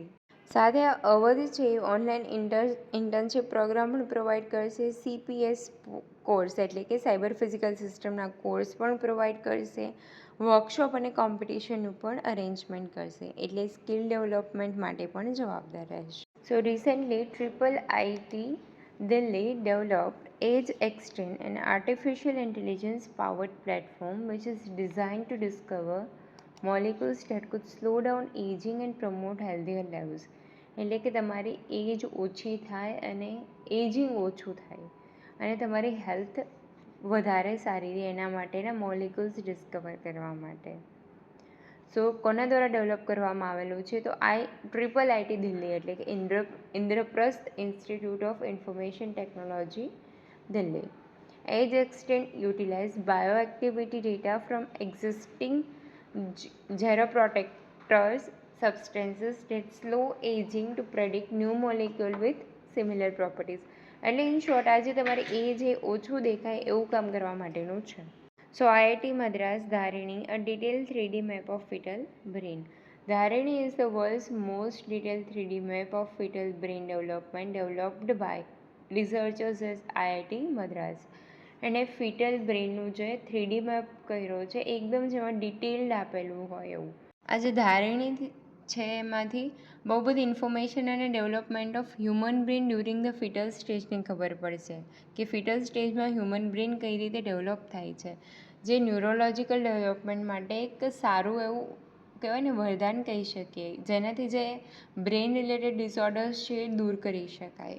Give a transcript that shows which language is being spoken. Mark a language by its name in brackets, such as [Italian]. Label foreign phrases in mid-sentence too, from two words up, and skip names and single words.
[Gujarati] સાથે અવધ છે એ [English] online internship program [Gujarati] પણ પ્રોવાઈડ કરશે. CPS કોર્સ એટલે કે [English] cyber physical system [Gujarati] કોર્સ પણ પ્રોવાઈડ કરશે, વર્કશોપ અને કોમ્પિટિશનનું પણ અરેન્જમેન્ટ કરશે, એટલે [English] skill development [Gujarati] માટે પણ જવાબદાર રહેશે. [English] so recently IIT Delhi developed Age Extend, an artificial intelligence powered platform which is designed to discover molecules that could slow down aging and promote healthier lives. [Gujarati] એટલે કે તમારી એજ ઓછી થાય અને એજિંગ ઓછું થાય અને તમારી હેલ્થ વધારે સારી રહે એના માટેના [English] molecules discover [Gujarati] કરવા માટે. સો કોના દ્વારા ડેવલપ કરવામાં આવેલું છે? તો IIT દિલ્હી એટલે કે ઇન્દ્રપ્રસ્થ ઇન્સ્ટિટ્યૂટ ઓફ ઇન્ફોર્મેશન ટેકનોલોજી દિલ્હી. [English] Age Extend utilize bioactivity data from existing geroprotectors substances that slow aging to predict new molecule with similar properties. [Gujarati] એટલે [English] in short [Gujarati] આજે તમારે એજ ઓછું દેખાય એવું કામ કરવા માટેનું છે. [English] સો IIT Madras Dharini, a detailed 3D map of fetal brain. Dharini is the world's most detailed 3D map of fetal brain developed by researchers at IIT Madras. [Gujarati] અને [English] fetal brain [Gujarati] જે 3D મેપ કર્યો છે એકદમ જેમાં ડિટેલ્ડ આપેલું હોય એવું. આ જે ધારણી છે એમાંથી બહુ બધી ઇન્ફોર્મેશન અને [English] development of human brain during the fetal stage [Gujarati] ખબર પડશે કે [English] fetal stage human brain [Gujarati] કઈ રીતે ડેવલપ થાય છે, જે [English] neurological development [Gujarati] માટે એક સારું એવું કહેવાય ને વરદાન કહી શકીએ, જેનાથી જે [English] brain related disorders [Gujarati] છે એ દૂર કરી શકાય.